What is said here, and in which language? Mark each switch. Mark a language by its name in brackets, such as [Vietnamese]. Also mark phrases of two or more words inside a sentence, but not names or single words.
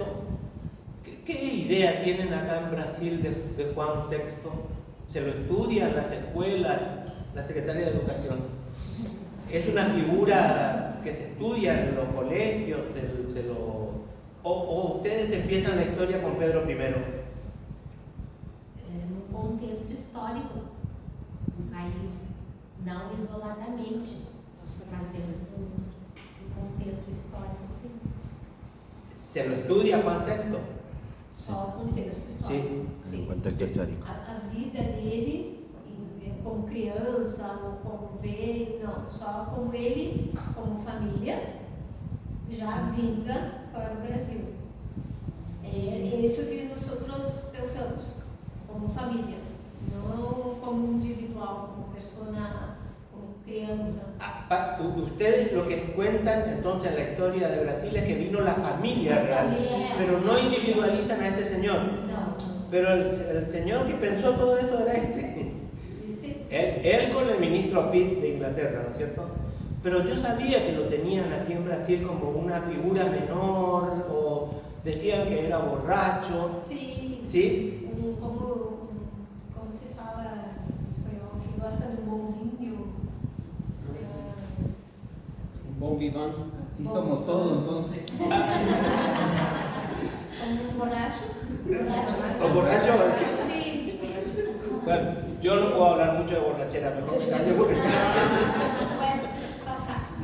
[Spanish] ¿Qué idea tienen acá en Brasil de Juan VI? ¿Se lo estudian en las escuelas, la Secretaría de Educación? ¿Es una figura que se estudia en los colegios? ¿O ustedes empiezan la historia con Pedro I? [Portuguese] Num contexto histórico do país, não isoladamente, mas temos contexto histórico, sim. [Spanish] ¿Se lo estudia Juan VI? [Portuguese] Só o contexto histórico. [Spanish] Sí. [Portuguese] Contexto histórico. A vida dele, como criança, ou como velho, não, só como ele, como família, já vinga para o Brasil. É isso que nós pensamos, como família, não como individual, como persona, como criança. [Spanish] Ustedes lo que cuentan entonces en la historia de Brasil es que vino la familia real, pero no individualizan a este señor. [Portuguese] Não. [Spanish] Pero el señor que pensó todo esto era este. Él con el ministro Pitt de Inglaterra, ¿no es cierto? Pero yo sabía que lo tenían aquí en Brasil como una figura menor o decían que era borracho, [Portuguese] Sim. [Spanish] ¿sí? [Portuguese] Como se fala em espanhol, que gosta de um bom vinho. [Spanish] Un buen vivant. Así somos todos entonces. [Portuguese] Como um borracho. [Spanish] ¿O borracho? [Portuguese] Sim. [Spanish] Bueno, yo no puedo hablar mucho de borrachera, mejor me callo porque... Puede pasar.